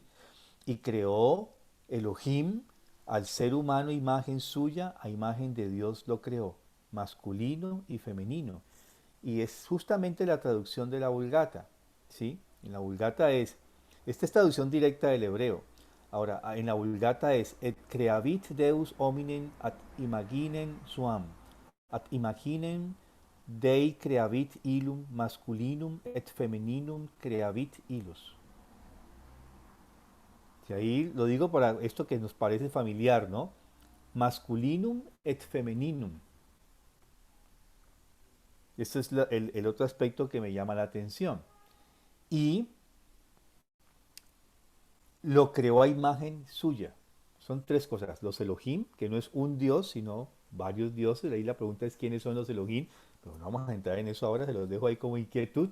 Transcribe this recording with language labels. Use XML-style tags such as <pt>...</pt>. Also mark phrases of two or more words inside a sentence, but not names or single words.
<es>Y creó Elohim al ser humano imagen suya, a imagen de Dios lo creó, masculino y femenino. Y es justamente la traducción de la Vulgata, ¿sí? En la Vulgata esta es traducción directa del hebreo. Ahora, en la Vulgata es,</es> <la>et creavit Deus hominem ad imaginem suam, ad imaginem Dei creavit illum masculinum et femininum creavit illus.</la> <es>Y ahí lo digo para esto que nos parece familiar, ¿no?</es> <la>Masculinum et femininum.</la> <es>Este es el otro aspecto que me llama la atención. Y lo creó a imagen suya. Son tres cosas. Los Elohim, que no es un dios, sino varios dioses. Ahí la pregunta es quiénes son los Elohim. Pero no vamos a entrar en eso ahora, se los dejo ahí como inquietud.</es>